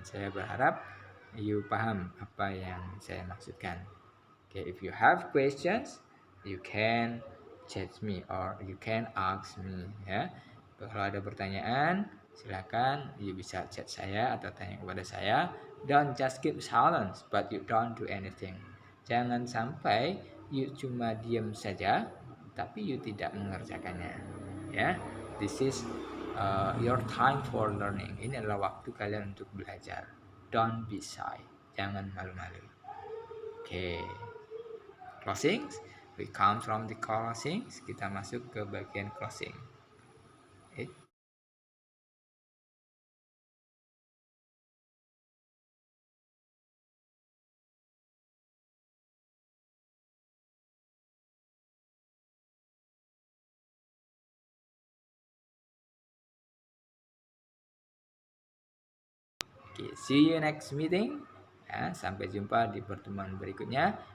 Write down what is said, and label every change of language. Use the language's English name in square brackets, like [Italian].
[Indonesian] Saya berharap you paham apa yang saya maksudkan. [English] Okay, if you have questions, you can chat me or you can ask me ya. [Indonesian] Kalau ada pertanyaan, silakan you bisa chat saya atau tanya kepada saya. [English] Don't just keep silence but you don't do anything. [Indonesian] Jangan sampai you cuma diam saja tapi you tidak mengerjakannya. [English] Ya, this is your time for learning. [Indonesian] Ini adalah waktu kalian untuk belajar. [English] Don't be shy. [Indonesian] Jangan malu-malu. [English] Oke. Closing. We come from the closing. [Indonesian] Kita masuk ke bagian closing. [English] Okay. Okay, see you next meeting. [Indonesian] Ya, sampai jumpa di pertemuan berikutnya.